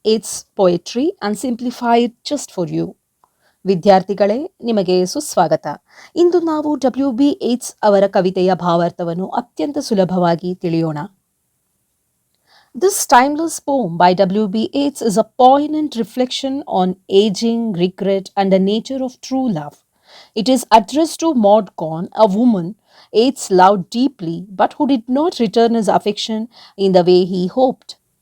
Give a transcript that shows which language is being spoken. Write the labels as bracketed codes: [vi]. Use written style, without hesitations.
[en] Yeats' poetry and simplify it just for you. [kn] ವಿದ್ಯಾರ್ಥಿಗಳೇ ನಿಮಗೆ ಸುಸ್ವಾಗತ. ಇಂದು ನಾವು W.B. Yeats ಅವರ ಕವಿತೆಯ ಭಾವಾರ್ಥವನ್ನು ಅತ್ಯಂತ ಸುಲಭವಾಗಿ ತಿಳಿಯೋಣ. [en] This timeless poem by W.B. Yeats is a poignant reflection on aging, regret, and the nature of true love. It is addressed to Maud Gonne, a woman Yeats loved deeply but who did not return his affection in the way he hoped.